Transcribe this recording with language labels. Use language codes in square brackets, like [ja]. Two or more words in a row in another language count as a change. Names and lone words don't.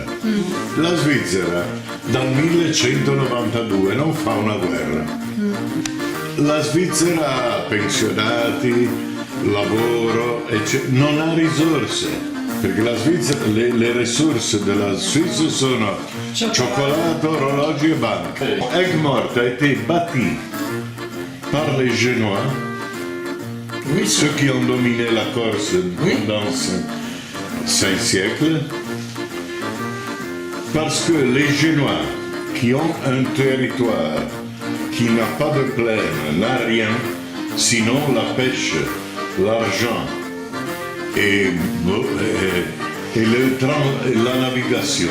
[it] La Svizzera dal 1192 non fa una guerra. La Svizzera ha pensionati, lavoro, non ha risorse. Perché la Svizzera, le risorse della Suisse sono cioccolato, orologi e banque. [fr] Aigues-Mortes a été bâti par les Génois, Oui, ceux qui ont dominé la Corse pendant 5 siècles, parce que les Génois, qui ont un territoire qui n'a pas de plaine, n'a rien, sinon la pêche, l'argent et la navigation.